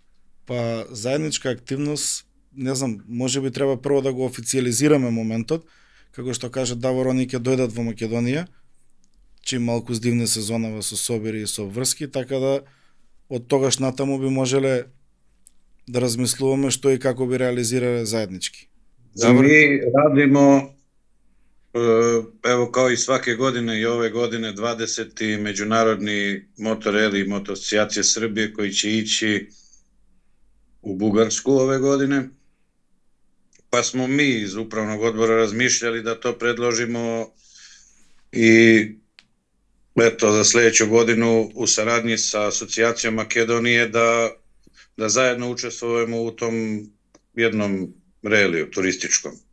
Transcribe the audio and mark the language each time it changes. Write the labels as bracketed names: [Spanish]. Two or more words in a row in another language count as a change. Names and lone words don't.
[Macedonian] Па заедничка активност, не знам, може би треба прво да го официјализираме моментот, како што кажа Давор, они ќе дојдат во Македонија, чим малку здивне сезонава со собири и со обврски, така да од тогаш натаму би можеле да размислуваме што и како би реализирале заеднички. [Serbian] Ми радимо, evo kao i svake godine i ove godine 20. međunarodni motoreli i motoasocijacije Srbije koji će ići u Bugarsku ove godine. Pa smo mi iz upravnog odbora razmišljali da to predložimo i eto za sledeću godinu u saradnji sa asocijacijom Makedonije da zajedno učestvujemo u tom jednom reliju turističkom.